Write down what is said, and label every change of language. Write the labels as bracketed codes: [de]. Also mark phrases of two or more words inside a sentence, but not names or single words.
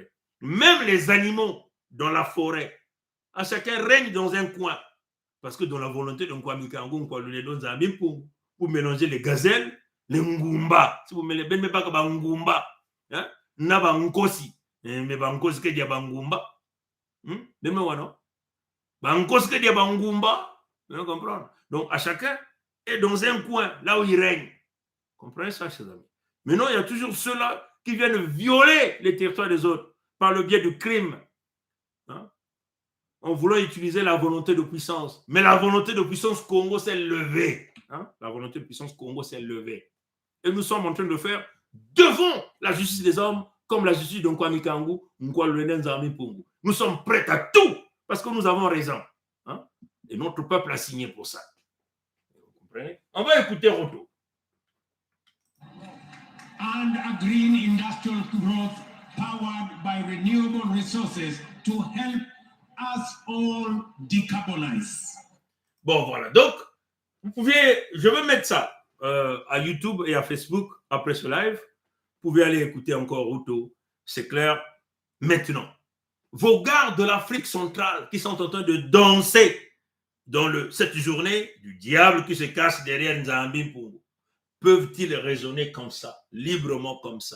[fr] Même les animaux dans la forêt, à chacun règne dans un coin. Parce que dans la volonté de Nkwami Kangu, Nkwalulendo, Nzambi Mpungu, vous mélangez les gazelles, les ngumba. Si vous mélangez les ngumba, hein, [kg] naba nkosi. Mais bankosi ke dia bangumba. Deme wano. Bankoske dia Bangumba, [fr] vous comprenez? Donc, à chacun est dans un coin, là où il règne. Comprenez ça, chers amis? Maintenant, il y a toujours ceux-là qui viennent violer les territoires des autres par le biais du crime. Hein? En voulant utiliser la volonté de puissance. Mais la volonté de puissance Congo s'est levée. Hein? La volonté de puissance Congo s'est levée. Et nous sommes en train de faire devant la justice des hommes comme la justice de Nkwame Kangu, nous sommes prêts à tout parce que nous avons raison. Hein? Et notre peuple a signé pour ça. Vous comprenez? On va écouter Roto. [en] And a green industrial growth powered by renewable resources to help us all decarbonize. [fr] Bon, voilà. Donc, je vais mettre ça à YouTube et à Facebook après ce live. Vous pouvez aller écouter encore Roto. C'est clair. Maintenant, vos gars de l'Afrique centrale qui sont en train de danser dans cette journée du diable qui se cache derrière Nzambi Mpungu, peuvent-ils raisonner comme ça, librement comme ça?